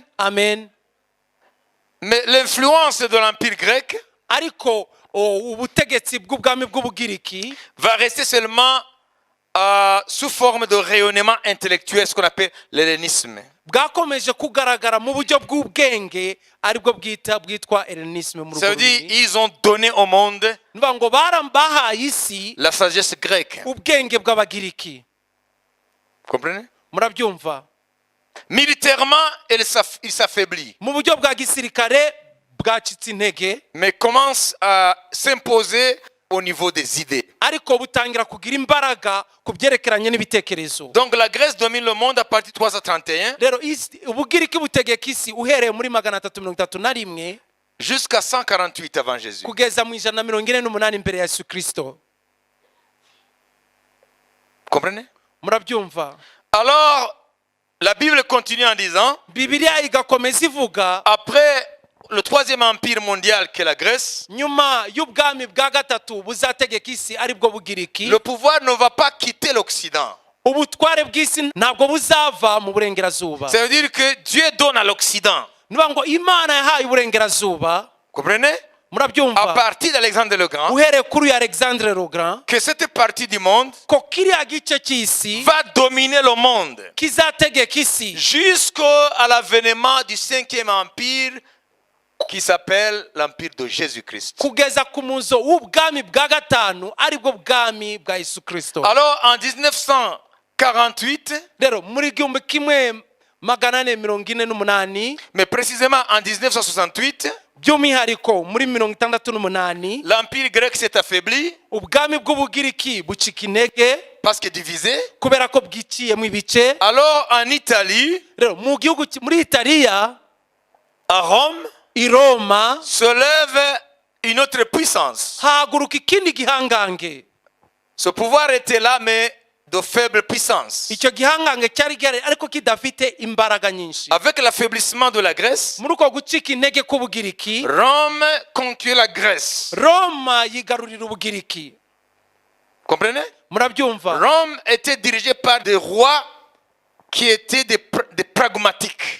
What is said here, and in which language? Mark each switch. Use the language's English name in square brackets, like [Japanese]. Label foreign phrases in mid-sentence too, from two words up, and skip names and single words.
[French] amen Mais l'influence de l'empire grec [Kinyarwanda] ariko ubutegetsi bw'ubwami bw'ubugiriki [French] va rester seulement sous forme de rayonnement intellectuel, ce qu'on appelle l'hellénisme. [Kinyarwanda] bwakomeje kugaragara mu buryo bw'ubwenge aribwo bwitwa hellenisme mu [French] Ça veut dire [Kinyarwanda] rurimi [French] ils ont donné au monde [Kinyarwanda] nivuga ngo bahaye isi [French] la sagesse grecque. [Kinyarwanda] ubwenge bw'abagiriki [French] Vous comprenez? [Kinyarwanda] murabyumva [French] Militairement, il s'affaiblit, [Kinyarwanda] mu buryo bwa gisirikare bwacitse intege [French] mais commence à s'imposer au niveau des idées. [Kinyarwanda] ariko butangira kugira imbaraga ku byerekeranye n'ibitekerezo [French] Donc la Grèce domine le monde à partir de 331 [Kinyarwanda] rero ubugiriki butegeka isi uhereye muri 331 [French] jusqu'à 148 avant Jésus. [Kinyarwanda] kugeza mu 148 mbere ya yesu kristo [French] Vous comprenez? [Kinyarwanda] murabyumva [French] Alors, la Bible continue en disant, [Kinyarwanda] bibiliya igakomeza ivuga [French] après le 3e empire mondial qui est la Grèce, [Kinyarwanda] nyuma y'ubwami bwa gatatu buzategeka isi aribwo bugiriki [French] le pouvoir ne va pas quitter l'Occident. [Kinyarwanda] ubutware bw'isi ntabwo buzava mu burengerazuba [French] Ça veut dire que Dieu donne à l'Occident. [Kinyarwanda] nivuga ngo imana yahaye uburengerazuba [French] Vous comprenez? À [Kinyarwanda] murabyumva [French] partir d'Alexandre le Grand, [Kinyarwanda] uhereye kuri uyu alexandre le grand [French] que cette partie du monde [Kinyarwanda] ko kiriya gice cy'isi [French] va dominer le monde [Kinyarwanda] kizategeka isi [French] jusqu'à l'avènement du 5e empire qui s'appelle l'empire de Jésus-Christ. [Kinyarwanda] kugeza ku muzo w'ubwami bwa gatanu aribwo bwami bwa yesu kristo [French] Alors en 1948, [Kinyarwanda] rero muri 1448 [French] mais précisément en 1968, [Kinyarwanda] by'umwihariko muri 68 [French] l'empire grec s'est affaibli [Kinyarwanda] ubwami bw'ubugiriki bucika intege [French] parce que divisé. [Kinyarwanda] kubera ko bwiciyemo ibice [French] Alors en Italie, [Kinyarwanda] rero mu gihugu muri italiya [French] à Rome, [Kinyarwanda] i roma [French] se lève une autre puissance. [Kinyarwanda] haguruka ikindi gihangange [French] Ce pouvoir était là, mais de faible puissance. [Kinyarwanda] icyo gihangange cyari gihari ariko kidafite imbaraga nyinshi [French] Avec l'affaiblissement de la Grèce, [Kinyarwanda] muri uko gucika intege k'ubugiriki [French] Rome conquiert la Grèce. [Kinyarwanda] roma yigarurira ubugiriki [French] Comprenez? [Kinyarwanda] murabyumva [French] Rome était dirigée par des rois qui étaient des pragmatiques.